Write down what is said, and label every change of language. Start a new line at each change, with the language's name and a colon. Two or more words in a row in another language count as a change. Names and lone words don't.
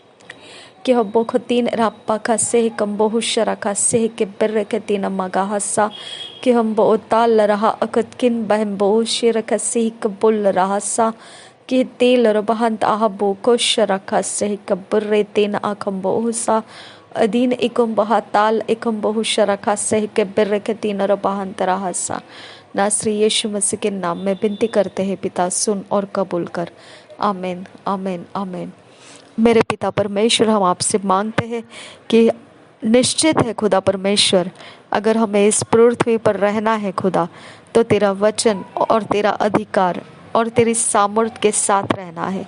Hindi: कि हब्बो खतीन राप्पा खासे ही कम्बो हुशरा खासे ही के बर्रे खतीन मगा हसा कि हम्बो उताल रहा अखत किन बहम्बो उशिर खासे ही कबुल रहसा कि तेल रबहंत आहबो कोशरा खासे ही कबर्रे तीन आखम्बो हुसा अदीन इकम बहा ताल इकम बहुशरा खासे ही के बर्रे खतीन रबहंत रहसा। नासरी यीशु मसीह के नाम में विनती करते हैं पिता, सुन और कबूल कर। आमीन आमीन आमीन। मेरे पिता परमेश्वर, हम आपसे मांगते हैं कि निश्चित है खुदा परमेश्वर, अगर हमें इस पृथ्वी पर रहना है खुदा, तो तेरा वचन और तेरा अधिकार और तेरी सामर्थ के साथ रहना है।